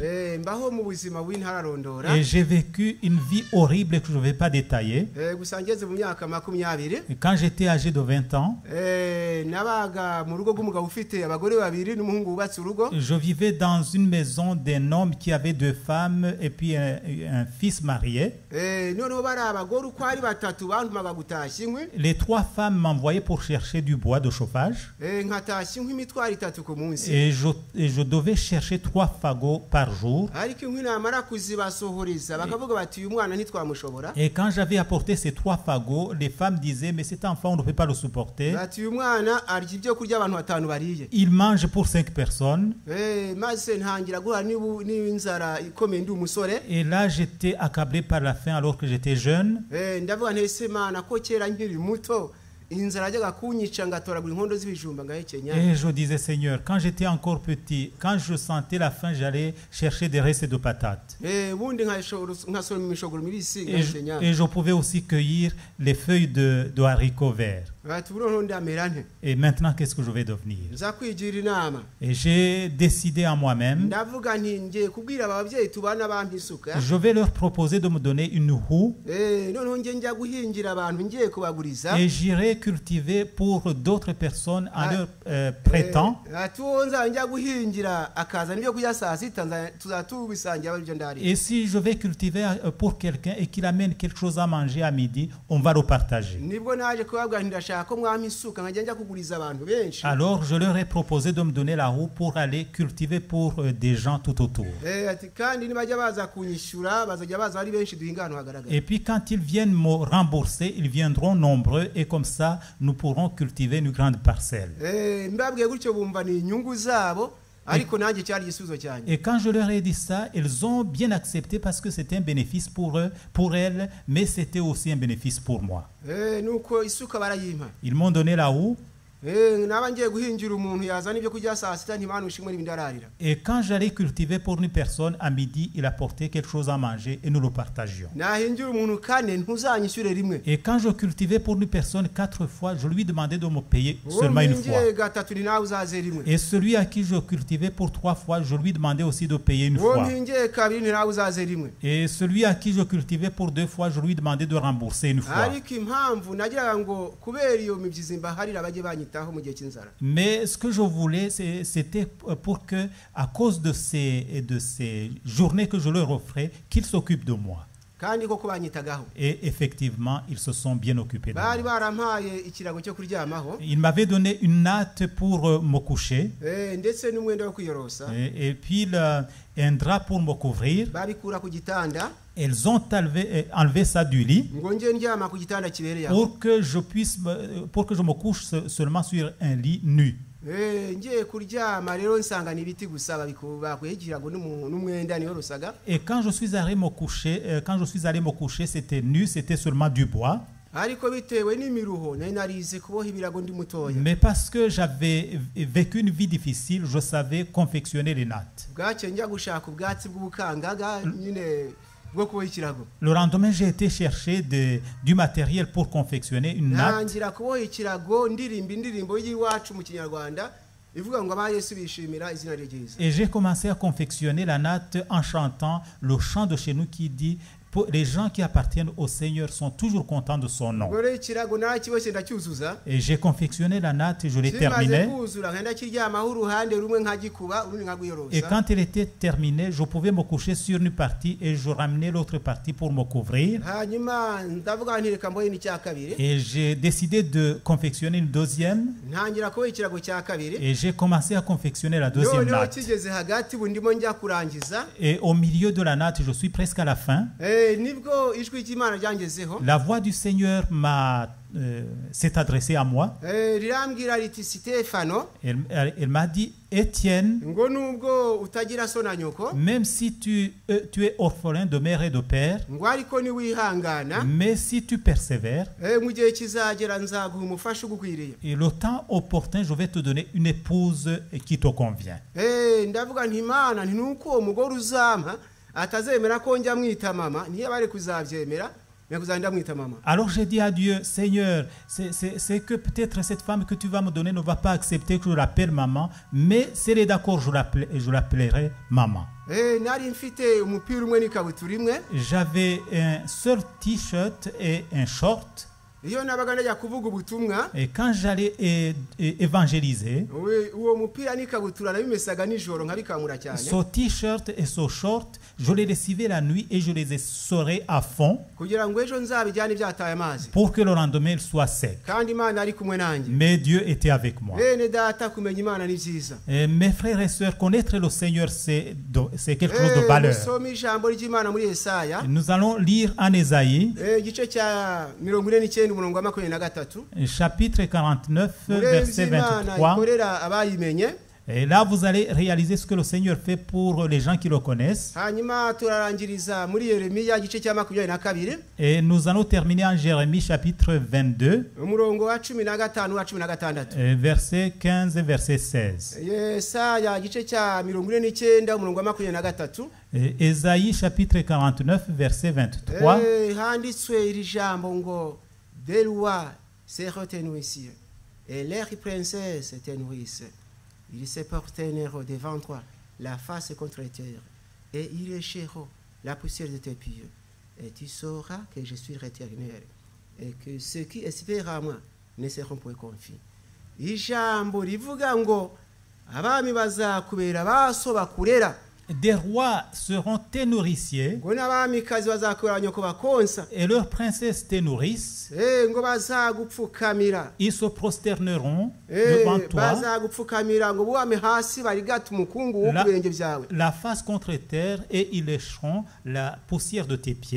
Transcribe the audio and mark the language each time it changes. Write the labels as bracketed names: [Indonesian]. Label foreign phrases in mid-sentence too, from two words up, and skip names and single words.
[French] Et j'ai vécu une vie horrible que je ne vais pas détailler. Et quand j'étais âgé de 20 ans, je vivais dans une maison d'un d'un homme qui avait 2 femmes et puis un fils marié. [Kinyarwanda] noneho bari abagore uko ari batatu bantumaga gutashya inkwi. [French] Les 3 femmes m'envoyaient pour chercher du bois de chauffage. [Kinyarwanda] Nkatashya inkwi imitwaro 3 ku munsi. [French] Et je devais chercher 3 fagots par jour. [Kinyarwanda] ariko inkwi namara kuzibasohoreza bakavuga bati uyu mwana ntitwamushobora. [French] Et quand j'avais apporté ces 3 fagots, les femmes disaient, mais cet enfant, on ne peut pas le supporter. [Kinyarwanda] bati uyu mwana arya ibyo kurya abantu 5 bariye. [French] Il mange pour 5 personnes. [Kinyarwanda] maze ntangira guhura n'inzara ikomeye ndi umusore. [French] Et là, j'étais accablé par la faim alors que j'étais jeune. [Kinyarwanda] ndavuga nti ese mana ko kera nkiri muto inzara ajyaga kunyica ngatoragura inkondo z'ibijumba ngahekenya. [French] Et je disais, Seigneur, quand j'étais encore petit, quand je sentais la faim, j'allais chercher des restes de patates. [Kinyarwanda] ubundi nkasoroma imishogoro mibisi [French] Et [Kinyarwanda] ngahekenya. [French] je pouvais aussi cueillir les feuilles de haricots verts. [Kinyarwanda] bati ubu noneho ndamera nte. [French] Et maintenant, qu'est-ce que je vais devenir? [Kinyarwanda] nza kwigira inama. [French] Et j'ai décidé en moi-même, [Kinyarwanda] ndavuga nti ngiye kubwira aba babyeyi tubana bampa isuka. [French] je vais leur proposer de me donner une houe [Kinyarwanda] noneho njya guhingira abantu ngiye kubaguriza. [French] et j'irai cultiver pour d'autres personnes en leur prêtant. [Kinyarwanda] ati uwo njya guhingira akazana ibyo kurya saa sita tuzatubisangira aribyo ndari. [French] Et si je vais cultiver pour quelqu'un et qu'il amène quelque chose à manger à midi, on va le partager. [Kinyarwanda] nibwo naje kubabwira nti ndashaka ko mwampa isuka nkajya njya kuguriza abantu benshi. [French] Alors je leur ai proposé de me donner la houe pour aller cultiver pour des gens tout autour. [Kinyarwanda] ati kandi nibajya baza kunyishyura bazajya baza ari benshi duhinga ahantu hagaragara. [French] Et puis quand ils viennent me rembourser, ils viendront nombreux et comme ça, nous pourrons cultiver une grande parcelle. [Kinyarwanda] mbabwiye gutyo bumva ni inyungu zabo ariko nanjye cyari igisubizo cyanjye. [French] Et quand je leur ai dit ça, ils ont bien accepté parce que c'était un bénéfice pour eux, pour elles, mais c'était aussi un bénéfice pour moi. [Kinyarwanda] nuko isuka barayimpa. [French] Ils m'ont donné la houe. [Kinyarwanda] naba ngiye guhingira umuntu yazana ibyo kurya saa sita ntimana ushimwe n'ibindi ararira. [French] Et quand j'allais cultiver pour une personne, à midi, il apportait quelque chose à manger et nous le partagions. [Kinyarwanda] nahingira umuntu 4 ntuzanyishyure rimwe. [French] Et quand je cultivais pour une personne 4 fois, je lui demandais de me payer seulement une fois. [Kinyarwanda] ngiye gatatu ni nawe uzaze rimwe. [French] Et celui à qui je cultivais pour 3 fois, je lui demandais aussi de payer une fois. [Kinyarwanda] ngiye kabiri ni nawe uzaze rimwe. [French] Et celui à qui je cultivais pour 2 fois, je lui demandais de rembourser une fois. [Kinyarwanda] ariko impamvu nagiraga ngo kubera iyo mibyizi mbaharira bajye banyitaho mu gihe cy'inzara. [French] Mais ce que je voulais, c'était pour que, à cause de ces journées que je leur offrais, qu'ils s'occupent de moi. [Kinyarwanda] kandi koko banyitagaho. [French] Et effectivement, ils se sont bien occupés de [Kinyarwanda] bari [French] moi. [Kinyarwanda] barampaye ikirago cyo kuryamaho. [French] Ils m'avaient donné une natte pour me coucher [Kinyarwanda] ndetse n'umwenda wo kwiyorosa. [French] et puis un drap pour me couvrir. [Kinyarwanda] babikura ku gitanda. [French] Elles ont enlevé ça du lit [Kinyarwanda] ngo ngiye ndyama ku gitanda kibereye aho. [French] pour que je me couche seulement sur un lit nu. [Kinyarwanda] ngiye kuryama rero nsanga ni ibiti gusa bakuye ikirago n'umwenda niyo rusaga. [French] Et quand je suis allé me coucher, c'était nu, c'était seulement du bois. [Kinyarwanda] ariko bitewe n'imiruho nari narize kuboha ibirago ndi mutoya. [French] Mais parce que j'avais vécu une vie difficile, je savais confectionner les nattes. [Kinyarwanda] bwacye njya gushaka ubwatsi bw'ubukangaga nyine bwo kuboha ikirago. [French] Le lendemain, j'ai été chercher du matériel pour confectionner une natte. [Kinyarwanda] ntangira kuboha ikirago ndirimba indirimbo y'iwacu mu kinyarwanda ivuga ngo aba Yesu bishimira izina rye ryiza. [French] Et j'ai commencé à confectionner la natte en chantant le chant de chez nous qui dit les gens qui appartiennent au Seigneur sont toujours contents de son nom. [Kinyarwanda] ubwo rero ikirago narakiboshye ndacyuzuza. [French] Et j'ai confectionné la natte et je l'ai terminée. [Kinyarwanda] kimaze kuzura nkenda kiryamaho uruhande rumwe nkagikuba urundi nkagwiyorosa. [French] Et quand elle était terminée, je pouvais me coucher sur une partie et je ramenais l'autre partie pour me couvrir. [Kinyarwanda] hanyuma ndavuga nti reka mbohe n'icya kabiri. [French] Et j'ai décidé de confectionner une deuxième. [Kinyarwanda] ntangira kuboha ikirago cya kabiri. [French] Et j'ai commencé à confectionner la deuxième [Kinyarwanda] noneho [French] natte. [Kinyarwanda] kigeze hagati ubu ndimo njya kurangiza. [French] Et au milieu de la natte, je suis presque à la fin. [Kinyarwanda] nibwo ijwi ry'Imana ryangezeho. [French] La voix du Seigneur s'est adressée à moi. [Kinyarwanda] rirambwira riti Sitefano. [French] Elle m'a dit, Étienne, [Kinyarwanda] ngo nubwo utagira so na nyoko. [French] même si tu es orphelin de mère et de père, [Kinyarwanda] ngo ariko ni wihangana. [French] mais si tu persévères, [Kinyarwanda] mu gihe kizagera nzaguha umufasha ugukwiriye. [French] et le temps opportun, je vais te donner une épouse qui te convient. [Kinyarwanda] ndavuga nti Imana nti nuko uwo mugore uzampa atazemera ko njya mwita mama niyo bari kuzabyemera nakuzanda mwita mama. [French] Alors j'ai dit à Dieu, Seigneur, c'est que peut-être cette femme que tu vas me donner ne va pas accepter que je l'appelle maman, mais si elle est d'accord, je l'appellerai maman. [Kinyarwanda] nari mfite umupira umwe n'ikabutura imwe. [French] J'avais un seul t-shirt et un short. [Kinyarwanda] iyo nabaga najya kuvuga ubutumwa [French] Et quand j'allais évangéliser, [Kinyarwanda] uwo mupira n'ikabutura nabimesaga nijoro nkabikamura cyane [French] ce t-shirt et ce short, je les recevais la nuit et je les essorais à fond [Kinyarwanda] kugira ngo ejo nzabijyane byataye amazi [French] pour que le lendemain il soit sec. [Kinyarwanda] kandi Imana ari kumwe nanjye. [French] Mais Dieu était avec moi. [Kinyarwanda] Bene data kumenya Imana ni byiza. [French] Et mes frères et sœurs, connaître le Seigneur, c'est quelque chose de valeur. [Kinyarwanda] Musome ijambo ry'Imana muri Yesaya. [French] Nous allons lire en Ésaïe, [Kinyarwanda] igice cya 49 umurongo wa 23. [French] chapitre 49, verset 23. [Kinyarwanda] ikorera abayimenye. [French] Et là, vous allez réaliser ce que le Seigneur fait pour les gens qui le connaissent. [Kinyarwanda] hanyuma turarangiriza muri Yeremiya igice cya 22. [French] Et nous allons terminer en Jérémie, chapitre 22, [Kinyarwanda] umurongo wa 15 wa 16. [French] verset 15 et verset 16. [Kinyarwanda] Yesaya igice cya 49 umurongo wa 23. [French] Ésaïe, chapitre 49, verset 23. [Kinyarwanda] handitswe iri jambo ngo [French] des lois se retenissent et les princesses s'étenouissent. Ils se porteront devant toi la face contre terre et ils lécheront la poussière de tes pieds. Et tu sauras que je suis l'Éternel et que ceux qui espèrent à moi ne seront point confus. [Kinyarwanda] Ijambo rivuga ngo abami bazakubera baso bakurera. [French] Des rois seront tes nourriciers [Kinyarwanda] ngo n'abamikazi bazakubera nyoko bakonsa. [French] et leurs princesses tes nourrices. [Kinyarwanda] ngo bazagupfukamira. [French] Ils se prosterneront devant toi, [Kinyarwanda] bazagupfukamira ngo buame hasi barigata umukungu wo kubenge byawe. [French] la face contre terre, et ils lécheront la poussière de tes pieds.